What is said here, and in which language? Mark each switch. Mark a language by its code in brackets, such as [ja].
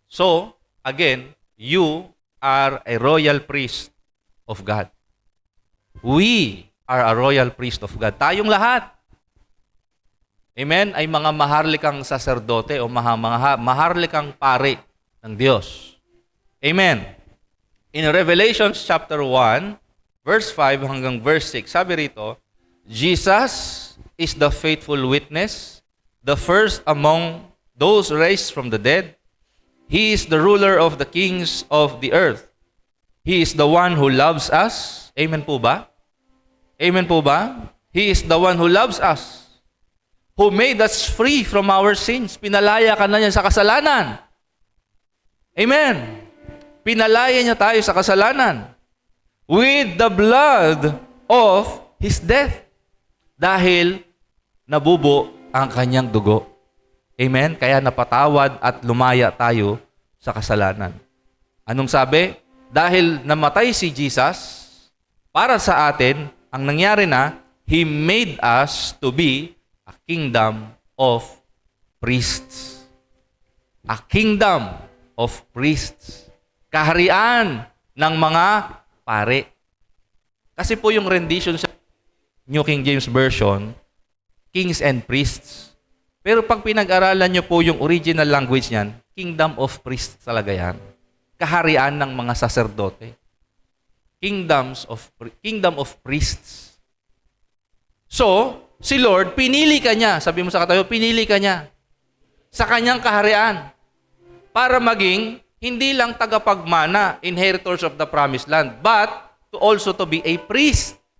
[en] So, again, you are a royal priest of God. We are a royal priest of God. [tl] Tayong lahat. Amen? Ay mga maharlikang saserdote o maharlikang pari ng Diyos. Amen? [en] In Revelation chapter 1, verse 5 hanggang verse 6, [tl] sabi rito, [en] Jesus is the faithful witness, the first among those raised from the dead. He is the ruler of the kings of the earth. He is the one who loves us. [tl] Amen po ba? Amen po ba? [en] He is the one who loves us. Who made us free from our sins. [tl] Pinalaya ka na niya sa kasalanan. Amen. Pinalaya niya tayo sa kasalanan. [en] With the blood of His death. [tl] Dahil nabubo ang kanyang dugo. Amen? Kaya napatawad at lumaya tayo sa kasalanan. Anong sabi? Dahil namatay si Jesus, para sa atin, ang nangyari na, [en] He made us to be a kingdom of priests. A kingdom of priests. [tl] Kaharian ng mga pare. Kasi po yung rendition sa New King James Version, [en] kings and priests. [tl] Pero pag pinag-aralan nyo po yung original language niyan, [en] kingdom of priests [tl] talaga yan. Kaharian ng mga saserdote. [en] Kingdom of priests. [tl] So, si Lord, pinili ka niya. Sabi mo sa katayo, pinili ka niya. Sa kanyang kaharian. Para maging, hindi lang tagapagmana, [en] inheritors of the promised land, but to also to be a priest.